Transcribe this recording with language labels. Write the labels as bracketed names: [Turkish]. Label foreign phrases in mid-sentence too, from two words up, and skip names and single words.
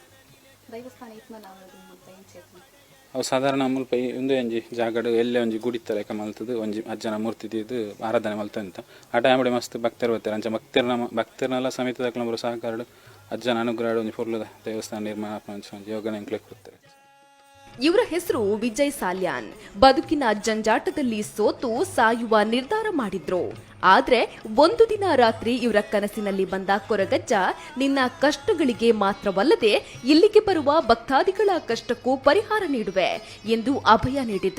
[Tulu] ಅವು ಸಾಧಾರಣ ಮುಲ್ಪ ಒಂದು ಒಂಜಿ ಜಾಗಡು ಎಲ್ಲೇ ಒಂಜಿ ಗುಡಿತ ಲೆಕ್ಕ ಮಲ್ತದ್ದು ಒಂಜಿ ಅಜ್ಜನ ಮೂರ್ತಿ ಇದು ಆರಾಧನೆ ಮಲ್ತಂತ. [Kannada] ಆ ಟೈಮ್ ಮಸ್ತ್ ಭಕ್ತರು ಬರ್ತಾರೆ. [Tulu] ಅಂಚ ಭಕ್ತರನ್ನೆಲ್ಲ ಸಮಿತಿದ ಬರೋ ಸಹಕಾರಡು ಅಜ್ಜನ ಅನುಗ್ರಹ ಒಂದು ಫುಲ್ ದೇವಸ್ಥಾನ ನಿರ್ಮಾಣ ಯೋಗನೆ ಕೊಡ್ತಾರೆ. [Kannada] ಇವರ ಹೆಸರು ವಿಜಯ್ ಸಾಲ್ಯಾನ್. ಬದುಕಿನ ಜಂಜಾಟದಲ್ಲಿ ಸೋತು ಸಾಯುವ ನಿರ್ಧಾರ ಮಾಡಿದ್ರು. ಆದ್ರೆ ಒಂದು ದಿನ ರಾತ್ರಿ ಇವರ ಕನಸಿನಲ್ಲಿ ಬಂದ ಕೊರಗಜ್ಜ ನಿನ್ನ ಕಷ್ಟಗಳಿಗೆ ಮಾತ್ರವಲ್ಲದೆ ಇಲ್ಲಿಗೆ ಬರುವ ಭಕ್ತಾದಿಗಳ ಕಷ್ಟಕ್ಕೂ ಪರಿಹಾರ ನೀಡುವೆ ಎಂದು ಅಭಯ ನೀಡಿದ್ರು.